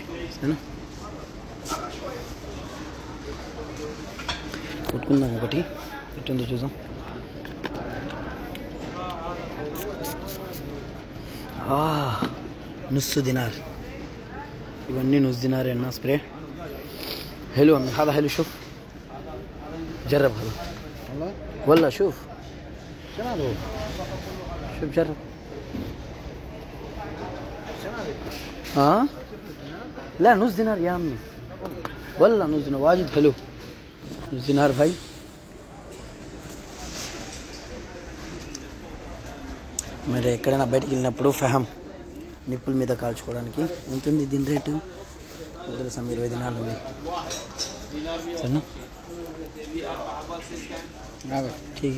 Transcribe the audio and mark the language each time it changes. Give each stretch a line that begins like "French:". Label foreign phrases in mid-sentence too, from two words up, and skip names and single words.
Telugu: సరేనా, కొట్టుకుందాం. ఒకటి ఎట్టుందో చూద్దాం.
Arabic: نص دينار,
Telugu: ఇవన్నీ
Arabic: نص دينار
Telugu: అన్న స్ప్రే.
Arabic: حلو عمي، هذا حلو. شوف جرب هذا والله. شوف شوف جرب. لا نص دينار يا عمي والله، نص دينار واجد حلو. نص دينار भाई.
Telugu: మీరు ఎక్కడైనా బయటికి వెళ్ళినప్పుడు ఫహమ్ నిప్పుల మీద కాల్చుకోవడానికి ఉంటుంది. దీని రేటు తెలుసా, 20 దినాలు ఉంది. సరేనా, ఠీక్.